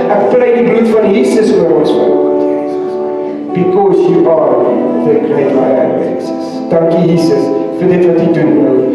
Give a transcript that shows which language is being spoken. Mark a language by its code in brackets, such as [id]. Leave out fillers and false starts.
[af] Ek pleit die bloed van Jesus oor ons vanoggend, Here Jesus. [en] Because You are the great I am, Jesus. [af] Dankie Jesus vir dit wat U doen nou.